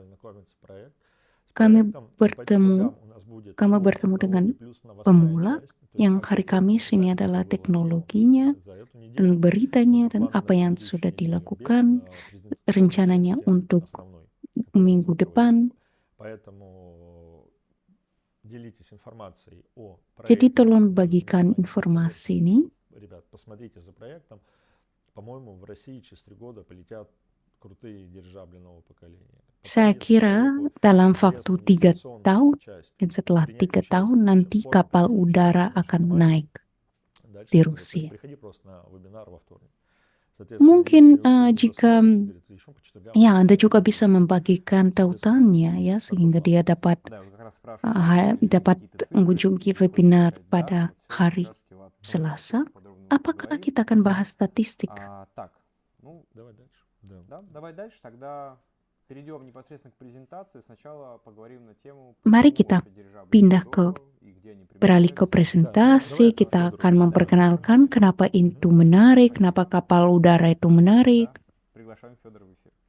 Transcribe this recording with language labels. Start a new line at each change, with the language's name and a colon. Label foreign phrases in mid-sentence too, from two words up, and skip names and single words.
Indonesian: Kami bertemu dengan pemula, yang hari Kamis ini adalah teknologinya dan beritanya dan apa yang sudah dilakukan, rencananya untuk minggu depan.
Russian: делитесь информацией о
Indonesian: Jadi
Russian: проекте
Indonesian: tolong
Russian: между
Indonesian: bagikan
Russian: компаниями.
Indonesian: informasi ini.
Russian: Ребят, посмотрите за проектом. По-моему, в России через 3 года полетят крутые дирижабли нового поколения.
Indonesian: Saya
Russian: Пока есть
Indonesian: kira
Russian: неподалеку
Indonesian: dalam waktu
Russian: интересная
Indonesian: 3
Russian: инвестиционная
Indonesian: tahun
Russian: часть.
Indonesian: dan setelah
Russian: Принять
Indonesian: 3 tahun
Russian: участие,
Indonesian: nanti
Russian: вход
Indonesian: kapal
Russian: принять
Indonesian: udara
Russian: участие в нашей
Indonesian: akan
Russian: команде.
Indonesian: naik
Russian: Дальше
Indonesian: di
Russian: смотри,
Indonesian: Rusia.
Russian: приходи просто на вебинар во вторник. Соответственно,
Indonesian: Mungkin
Russian: если кто-то
Indonesian: jika
Russian: заспорит, говорит, еще по четвергам
Indonesian: ya
Russian: мы
Indonesian: Anda
Russian: делаем
Indonesian: juga
Russian: это.
Indonesian: bisa membagikan tautannya ya
Russian: Такой
Indonesian: sehingga
Russian: план.
Indonesian: dia dapat
Russian: Да, вот как раз спрашивают, если есть
Indonesian: dapat
Russian: какие-то цифры,
Indonesian: mengunjungi
Russian: если хочешь
Indonesian: webinar
Russian: сказать, да,
Indonesian: pada
Russian: вот сегодня как
Indonesian: hari
Russian: раз-таки ладно, давайте
Indonesian: Selasa.
Russian: подробно
Indonesian: Apakah
Russian: поговорим.
Indonesian: kita akan bahas statistik?
Russian: Так, ну, Давай дальше. Да. да, давай дальше, тогда перейдем непосредственно к презентации. Сначала поговорим на тему,
Indonesian: Mari
Russian: почему
Indonesian: kita
Russian: вообще дирижабли
Indonesian: pindah ke
Russian: здорово и где они
Indonesian: beralih ke
Russian: применяются.
Indonesian: presentasi.
Russian: Давай
Indonesian: Kita
Russian: Федору
Indonesian: akan
Russian: передам.
Indonesian: memperkenalkan kenapa itu menarik, kenapa kapal udara itu menarik.
Russian: Да, приглашаем Федора в эфир.